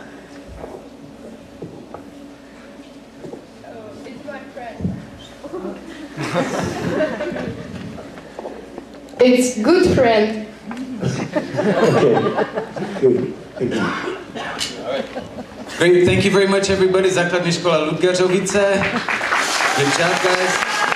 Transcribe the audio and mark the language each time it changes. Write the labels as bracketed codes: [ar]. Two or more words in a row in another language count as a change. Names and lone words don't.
[en] It's my friend. It's good friend. Okay, good, thank you. Great, thank you very much everybody. [cs] Základní škola Ludgeřovice. [en] Good job guys.